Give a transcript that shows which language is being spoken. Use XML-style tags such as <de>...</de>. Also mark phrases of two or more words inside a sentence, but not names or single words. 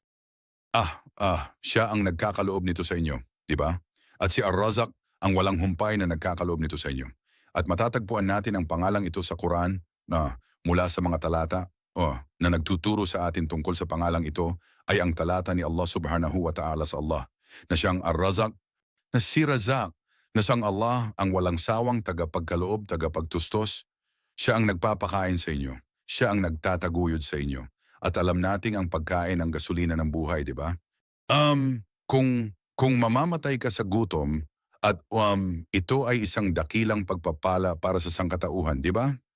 <tl>Siya ang nagkakaloob nito sa inyo, di ba? At si Ar-Razaq ang walang humpay na nagkakaloob nito sa inyo. At matatagpuan natin ang pangalang ito sa Quran na mula sa mga talata na nagtuturo sa atin tungkol sa pangalang ito ay ang talata ni Allah</tl> <ar>سبحانه وتعالى</ar> <tl>sa Allah na siyang Ar-Razaq, na si Razaq, na siyang Allah ang walang sawang tagapagkaloob, tagapagtustos. Siya ang nagpapakain sa inyo. Siya ang nagtataguyod sa inyo. At alam nating ang pagkain ang gasolina ng buhay, di ba? Kung mamamatay ka sa gutom at ito ay isang dakilang pagpapala para sa sangkatauhan, di ba?</tl>